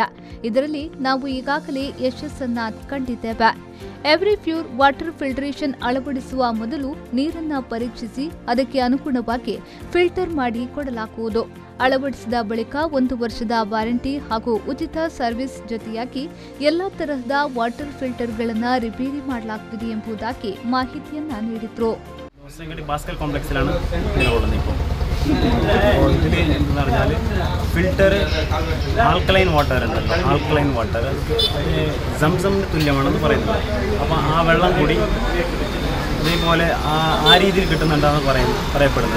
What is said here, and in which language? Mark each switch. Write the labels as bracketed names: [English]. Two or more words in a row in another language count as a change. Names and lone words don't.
[Kannada] ಇದರಲ್ಲಿ ನಾವು ಈಗಾಗಲೇ ಯಶಸ್ಸನ್ನ ಕಂಡಿದ್ದೇವೆ. ಎವ್ರಿ ಪ್ಯೂರ್ [English] water filtration [Kannada] ಅಳವಡಿಸುವ ಮೊದಲು ನೀರನ್ನು ಪರೀಕ್ಷಿಸಿ ಅದಕ್ಕೆ ಅನುಗುಣವಾಗಿ ಫಿಲ್ಟರ್ ಮಾಡಿ ಕೊಡಲಾಗುವುದು. ಅಳವಡಿಸಿದ ಬಳಿಕ 1 ವರ್ಷದ ವಾರಂಟಿ ಹಾಗೂ ಉಚಿತ ಸರ್ವಿಸ್ ಜೊತೆಯಾಗಿ ಎಲ್ಲಾ ತರಹದ വാട്ടർ ഫിൽറ്ററുಗಳನ್ನು ರಿಪೇರಿ ಮಾಡಲಾಗುತ್ತದೆ ಎಂಬುದಾಗಿ ಮಾಹಿತಿಯನ್ನ ನೀಡಿದರು. [Malayalam] ഭാസ്കർ കോംപ്ലക്സിലാണ് നിലകൊള്ളുന്നത്. ഇപ്പോൾ ഇതിൽ എന്ന് പറഞ്ഞാൽ [English] filter alkaline water [Malayalam] ഉണ്ടല്ലോ, [English] alkaline water [Malayalam] സംസമിന് തുല്യമാണെന്ന് പറയുന്നത്. അപ്പോൾ ആ വെള്ളം കൂടി അതേപോലെ ആ രീതിയിൽ കിട്ടുന്നുണ്ടെന്ന് പറയപ്പെടുന്നത്.